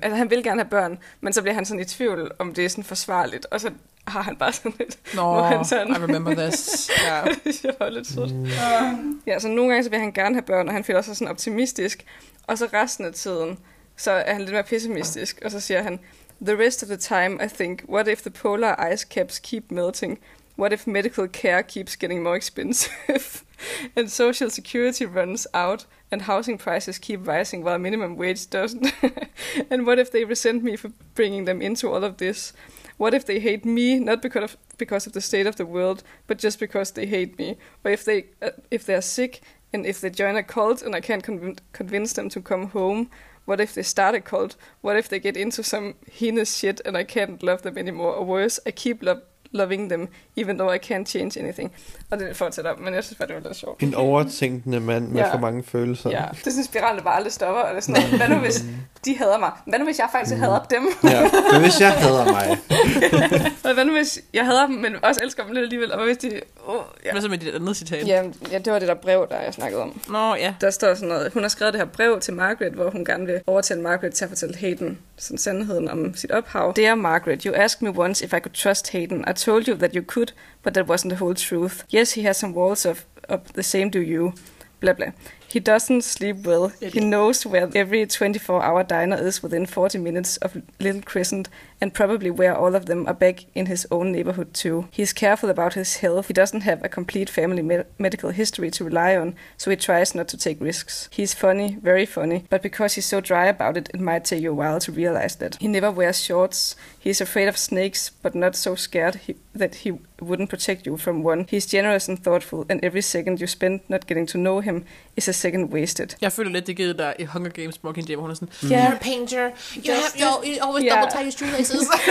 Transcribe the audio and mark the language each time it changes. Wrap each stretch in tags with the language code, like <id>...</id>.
<da>Altså, han vil gerne have børn, men så bliver han sådan i tvivl, om det er sådan forsvarligt. Og så har han bare sådan lidt...</da> <en>I remember this.</en> <da>Ja. Det er lidt sødt. Ja, så nogle gange så vil han gerne have børn, og han føler sig sådan optimistisk. Og så resten af tiden, så er han lidt mere pessimistisk. Og så siger han...</da> <en>The rest of the time, I think, what if the polar ice caps keep melting? What if medical care keeps getting more expensive? And social security runs out? And housing prices keep rising while minimum wage doesn't? And what if they resent me for bringing them into all of this? What if they hate me, not because of the state of the world, but just because they hate me? Or if they're sick, and if they join a cult and I can't convince them to come home? What if they start a cult? What if they get into some heinous shit and I can't love them anymore? Or worse, I keep loving them, even though I can't change anything.</en> <da>Og det fortsætter, men jeg synes bare, det var lidt sjovt. En overtænkende mand med for mange følelser. Ja, det er sådan en spiral, der bare aldrig stopper. Eller sådan. Hvad nu, hvis de hader mig? Hvad nu, hvis jeg faktisk hader dem? Ja, hvis jeg hader mig? Hvad nu, hvis jeg hader dem, men også elsker dem lidt alligevel? Og hvad hvis de... Oh, ja. Hvad så med dit andet citat? Ja, det var det der brev, der jeg snakkede om. Nå, ja. Der står sådan noget. Hun har skrevet det her brev til Margaret, hvor hun gerne vil overtale Margaret til at fortælle Hayden sådan sandheden om sit ophav.</da> <en>Dear Margaret, you asked me once if I could trust Hayden. I told you that you could, but that wasn't the whole truth. Yes, he has some walls of the same do you. Blah, blah. He doesn't sleep well. He knows where every 24-hour diner is within 40 minutes of Little Crescent and probably where all of them are back in his own neighborhood too. He's careful about his health. He doesn't have a complete family medical history to rely on, so he tries not to take risks. He's funny, very funny, but because he's so dry about it, it might take you a while to realize that. He never wears shorts. He's afraid of snakes, but not so scared that he wouldn't protect you from one. He's generous and thoughtful, and every second you spend not getting to know him is a second wasted.</en> <da>Jeg føler lidt, det givet dig i Hunger Games, Mocking Jay, hvor hun er sådan,</da> <en>You're a painter. You always double tie your shoelaces.</en>